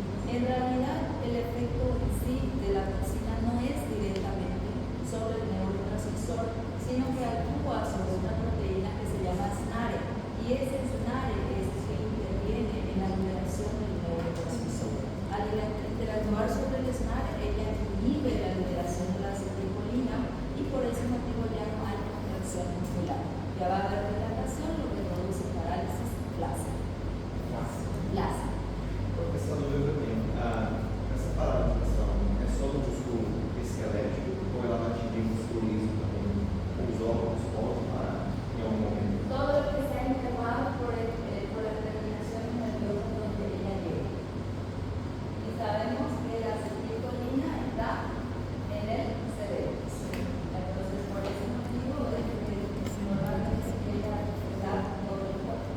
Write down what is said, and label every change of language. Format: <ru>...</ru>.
<es>En realidad, el efecto en sí de la toxina no es directamente sobre el neurotransmisor, sino que actúa sobre una proteína que se llama SNARE, y ese SNARE es el que interviene en la liberación del neurotransmisor. Al interactuar sobre el SNARE, ella inhibe la liberación de la acetilcolina y por ese motivo ya no hay contracción muscular. Ya va a haber dilatación, lo que produce parálisis plácica.</es> <pt>Professor, no meu tempo, essa paralisação é só do músculo esquelético ou ela vai atingir o músculo liso também? Os órgãos podem parar em algum momento?</pt> <es>Todo lo que sea inervado por las terminaciones nerviosas donde ella llega. Y sabemos que la acetilcolina está en el cerebro. Entonces, por ese motivo es que normalmente ella da todo el cuerpo.</es>